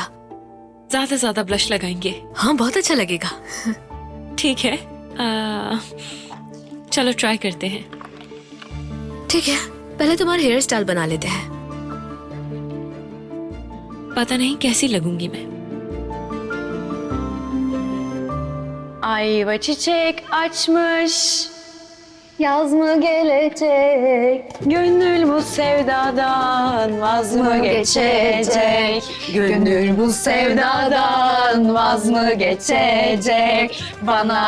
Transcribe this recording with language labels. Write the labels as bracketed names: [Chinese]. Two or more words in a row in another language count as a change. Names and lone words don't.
[Hindi] ज्यादा ब्लश लगाएंगे? हाँ बहुत अच्छा लगेगा। ठीक है, चलो ट्राई करते हैं। ठीक है, पहले तुम्हारा [English] hair style [Hindi] बना लेते हैं। पता नहीं कैसी लगूंगी मैं। [Turkish] Ayva çiçek açmış, yaz mı gelecek? Gönül bu sevdadan vaz mı geçecek? Gönül bu sevdadan vaz mı geçecek?